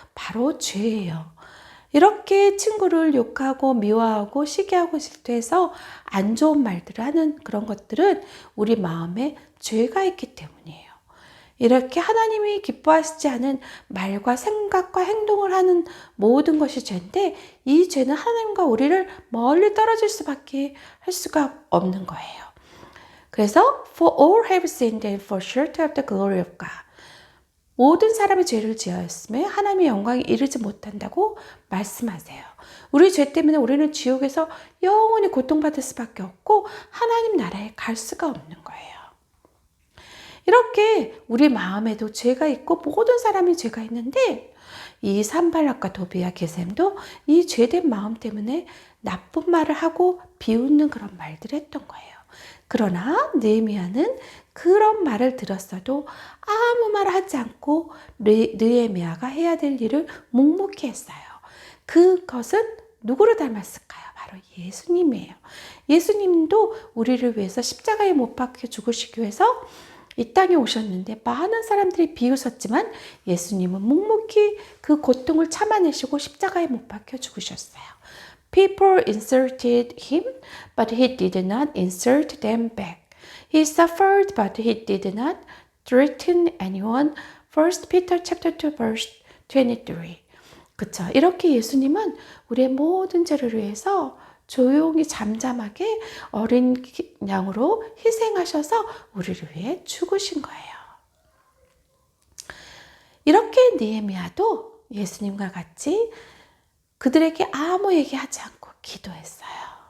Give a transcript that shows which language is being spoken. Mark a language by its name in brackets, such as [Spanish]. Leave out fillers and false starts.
[Korean] 바로 죄예요. 이렇게 친구를 욕하고 미워하고 시기하고 질투해서 안 좋은 말들을 하는 그런 것들은 우리 마음에 죄가 있기 때문이에요. 이렇게 하나님이 기뻐하시지 않은 말과 생각과 행동을 하는 모든 것이 죄인데 이 죄는 하나님과 우리를 멀리 떨어질 수밖에 할 수가 없는 거예요. 그래서 [English] For all have sinned and fall short of the glory of God. [Korean] 모든 사람이 죄를 지었으며 하나님의 영광에 이르지 못한다고 말씀하세요. 우리 죄 때문에 우리는 지옥에서 영원히 고통받을 수밖에 없고 하나님 나라에 갈 수가 없는 거예요. 이렇게 우리 마음에도 죄가 있고 모든 사람이 죄가 있는데 이 산발락과 도비아 게셈도 이 죄된 마음 때문에 나쁜 말을 하고 비웃는 그런 말들을 했던 거예요. 그러나 느헤미야는 그런 말을 들었어도 아무 말 하지 않고 느헤미야가 해야 될 일을 묵묵히 했어요. 그것은 누구를 닮았을까요? 바로 예수님이에요. 예수님도 우리를 위해서 십자가에 못 박혀 죽으시기 위해서 이 땅에 오셨는데 많은 사람들이 비웃었지만 예수님은 묵묵히 그 고통을 참아내시고 십자가에 못 박혀 죽으셨어요. [English] People insulted him, but he did not insult them back. He suffered, but he did not threaten anyone. 1 Peter chapter 2 verse 23. [Korean] 그쵸? 이렇게 예수님은 우리의 모든 죄를 위해서 조용히 잠잠하게 어린 양으로 희생하셔서 우리를 위해 죽으신 거예요. 이렇게 느헤미야도 예수님과 같이 그들에게 아무 얘기하지 않고 기도했어요.